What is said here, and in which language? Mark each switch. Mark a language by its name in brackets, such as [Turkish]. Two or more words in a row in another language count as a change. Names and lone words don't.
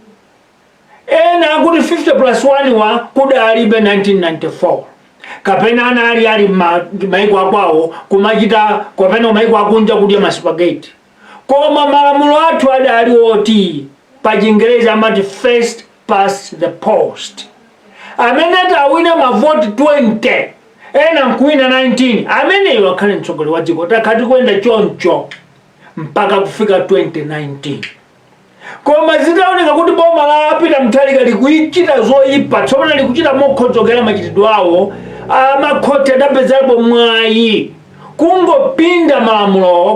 [Nyanja] Ena akuti 50+1 wa kudalibe 1994. Kapena ana ali maiko akwawo kumachita kapena maiko akunja kudya maspaghetti. Koma malamulo athu adali oti pa Chingereza amati [English] first past the post. [Nyanja] Amene atawina mavoti 20 ena nkuwina 19, ameneyo akhale mtsogoleri wa dziko. Takati kuyenda choncho mpaka kufika 2019. Koma zitaoneka kuti boma lapita Muthalika likuchita zoyipa, tsopano likuchita mokhodzokera machitidwe awo, amakhoti adapezerapo mwayi kungopinda malamulo.